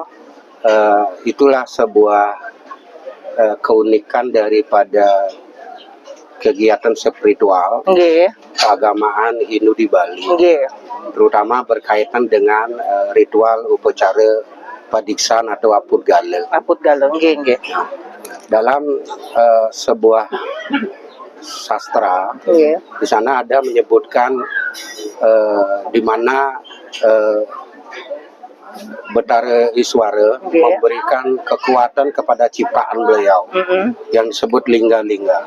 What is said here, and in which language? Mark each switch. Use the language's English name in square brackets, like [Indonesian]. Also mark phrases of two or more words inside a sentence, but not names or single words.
[Indonesian] Itulah sebuah keunikan daripada kegiatan spiritual Nggih. keagamaan Hindu di Bali, Nggih. terutama berkaitan dengan ritual upacara padiksan atau aput gale. Aput galeng, nggih. Dalam sebuah sastra, Nggih. di sana ada menyebutkan di mana Betara Iswara Oke. memberikan kekuatan kepada ciptaan beliau yang disebut lingga-lingga.